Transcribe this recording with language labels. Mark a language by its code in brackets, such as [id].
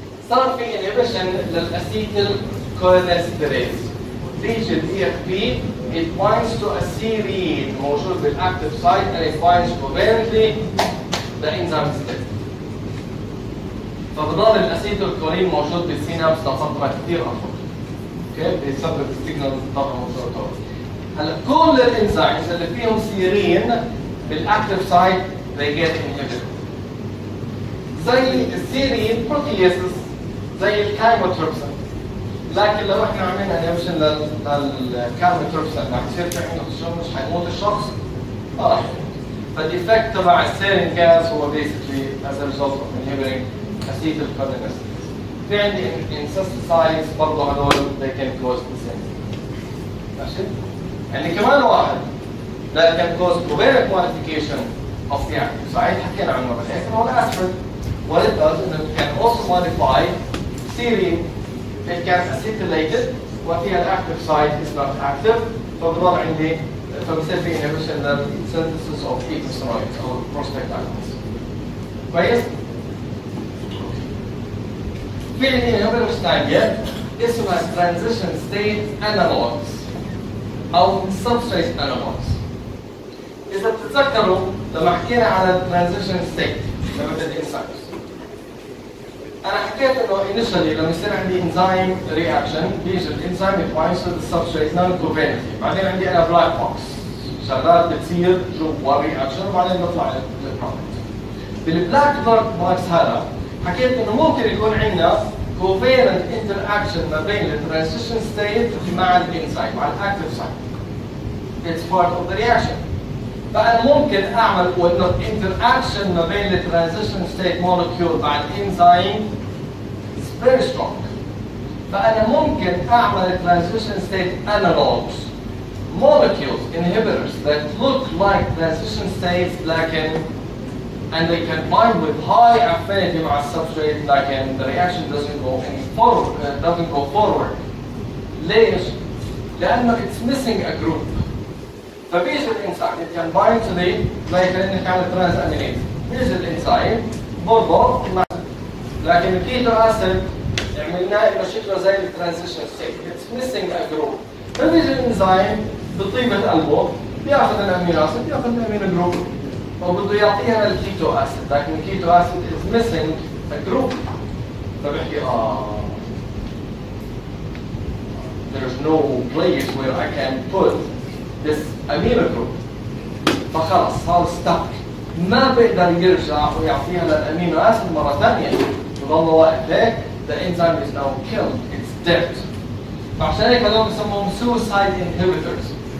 [ar] صار في انهبيشن للاسيتيل كولينستريز. بيجي الاي اف بي [en] it binds to a serine [ar] موجود بالاكتيف سايت [en] and it binds covalently the enzyme state. [ar] فبضل الاسيتيل كولين موجود بالسينابس لفتره كثير اطول. اوكي؟ بيسبب السيجنال طبعا موجود. هلا كل الانزيمز اللي فيهم سيرين بالاكتيف سايت [en] they get inhibited. [ar] زي السيرين بروتياسز زي الكايموتروبسين. لكن لو احنا عملنا انهبيشن للكايموتروبسين راح يصير في عنده تشنج حيموت الشخص؟ ما راح يموت. فالإفكت تبع السيرين جاز هو [en] basically as a result of inhibiting acetyl cholinesterase. [ar] في عندي [en] insecticides [ar] برضه هذول [en] they can cause the same. [ar] ماشي؟ يعني كمان واحد [en] that can cause covalent modification of the active site [ar] حكينا عنه بالهيك هو الأسبرين. [en] What it does is it can also modify serine. It can acetylate it [ar] وفيها الأكتيف [en] site is not active [ar] فبضل عندي فبصير في [en] inhibition للsynthesis of eicosanoids [ar] أو [en] prostaglandins. [ar] كويس؟ في عندي inhibitors ثانية اسمها [en] transition state analogs [ar] أو [en] substrate analogs. [ar] إذا بتتذكروا لما حكينا على transition state لما الانزيمز أنا حكيت إنه [en] initially [ar] لما يصير عندي [en] enzyme reaction [ar] بيجي الانزيم يتبايند [en] to the substrate non-covalently. [ar] بعدين عندي أنا [en] black box [ar] شغلات بتصير جوا reaction وبعدين بطلع للبرودكت. بالبلاك بوكس هذا حكيت إنه ممكن يكون عندنا [en] covalent interaction [ar] ما بين الترانزيشن ستيت مع الانزيم مع الاكتيف سايت. [en] It's part of the reaction. [ar] فأنا ممكن أعمل وإنه interaction ما بين الترانزيشن ستيت molecule مع الانزيم [en] is very strong. فأنا ممكن أعمل transition state analogs molecules inhibitors that look like transition states [ar] لكن [en] and they can bind with high affinity مع substrate لكن the reaction doesn't go forward. [ar] ليش؟ لأنه [en] it's missing a group. [ar] فبيجي الإنزيم [en] it can bind to the like [ar] إنه كان [en] transaminase. [ar] بيجي الإنزيم برضه لكن الكيتو أسيد عملناه إنه شكله زي الترانزيشن ستيت [en] it's missing a group. [ar] فبيجي الإنزيم بطيبة قلبه بياخذ الأمينو أسيد بياخذ الأمينو جروب وبده يعطيها الكيتو أسيد لكن الكيتو أسيد [en] is missing a group. فبحكي there's no place where I can put this amino group. [ar] فخلص صار stuck ما بيقدر يرجع ويعطيها للأمينو أسيد مرة ثانية وضل واقف هيك [en] the enzyme is now killed it's dead. [ar] فعشان هيك هذول بسموهم [en] suicide inhibitors.